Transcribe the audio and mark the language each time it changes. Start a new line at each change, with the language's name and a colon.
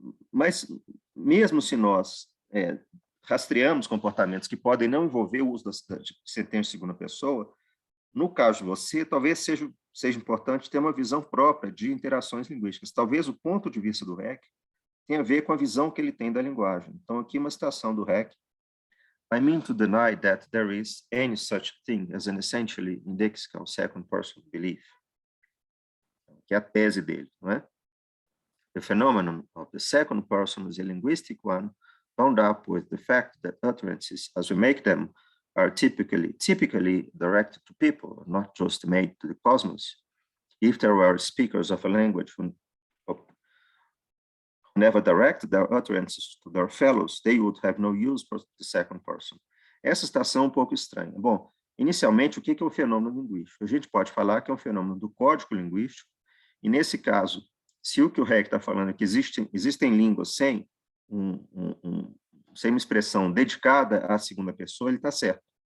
Portuguese: Mas, mesmo se nós rastreamos comportamentos que podem não envolver o uso da sentença de segunda pessoa, no caso de você, talvez seja importante ter uma visão própria de interações linguísticas. Talvez o ponto de vista do REC tenha a ver com a visão que ele tem da linguagem. Então, aqui uma citação do REC.
English: I mean to deny that there is any such thing as an essentially indexical second person belief.
Portuguese: Que é a tese dele, não é?
English: The phenomenon of the second person is a linguistic one, bound up with the fact that utterances, as we make them, are typically directed to people, not just made to the cosmos. If there were speakers of a language who never directed their utterances to their fellows, they would have no use for the second person.
Portuguese: Essa citação é um pouco estranha. Bom, inicialmente, o que é o fenômeno linguístico? A gente pode falar que é um fenômeno do código linguístico, e nesse caso, se o que o REC está falando é que existem línguas sem uma expressão dedicada à segunda pessoa, ele está certo.